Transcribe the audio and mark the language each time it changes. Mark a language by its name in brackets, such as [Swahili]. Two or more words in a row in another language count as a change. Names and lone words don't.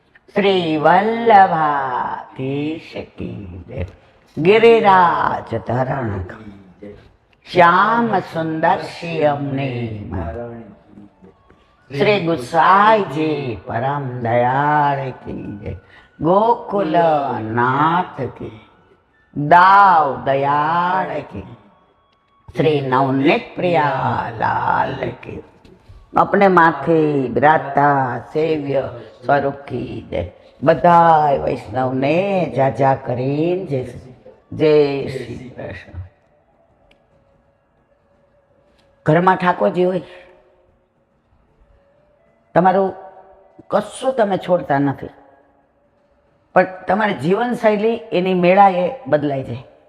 [Hindi] श्री वल्लभाधीश की जय. गिरिराज धरण श्याम सुंदर श्यामने श्री गुसाई जी परम दयाल की जय. गोकुल नाथ की दाव दयाल की श्री नवनीत प्रिया लाल की अपने माथे बिराजता सेव्य स्वरूप की जय. [Gujarati] બધાય વૈષ્ણવ ને જાજા કરીને જય શ્રી કૃષ્ણ. ઘરમાં ઠાકોરજી હોય, તમારું કશું તમે છોડતા નથી, પણ તમારી જીવનશૈલી એની મેળાએ બદલાઈ જાય.